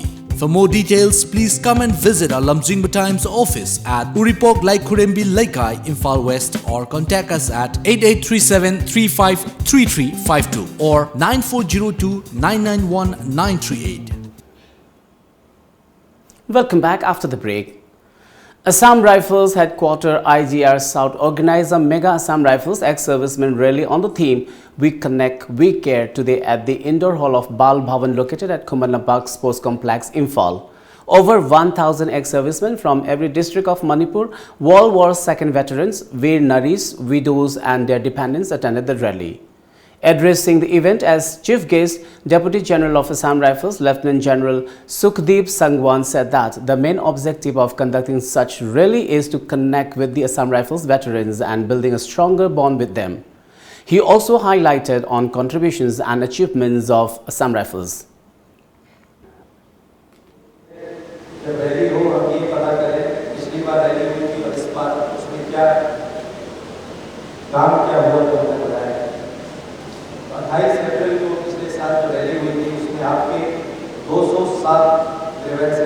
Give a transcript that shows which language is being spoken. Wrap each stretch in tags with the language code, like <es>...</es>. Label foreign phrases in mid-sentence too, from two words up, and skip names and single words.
<en>For more details, please come and visit our lamjingbatomtv office at Uripok Laikurembi Laikai, Imphal West, or contact us at 8837 353352 or 9402 991 938. Welcome back after the break. Assam Rifles Headquarter IGR South organized a mega Assam Rifles ex-servicemen rally on the theme "We Connect, We Care" today at the indoor hall of Bal Bhavan located at Kuman Lampak Sports Complex, Imphal. Over 1,000 ex-servicemen from every district of Manipur, World War II veterans, Veer Naris, widows and their dependents attended the rally. Addressing the event as chief guest, Deputy General of Assam Rifles, Lieutenant General Sukhdeep Sangwan said that the main objective of conducting such rally is to connect with the Assam Rifles veterans and building a stronger bond with them. He also highlighted on contributions and achievements of Assam Rifles.</en> <hi>अप्रैल को पिछले साल जो रैली हुई थी उसमें आपके 207 ग्रीवेंसेस</hi>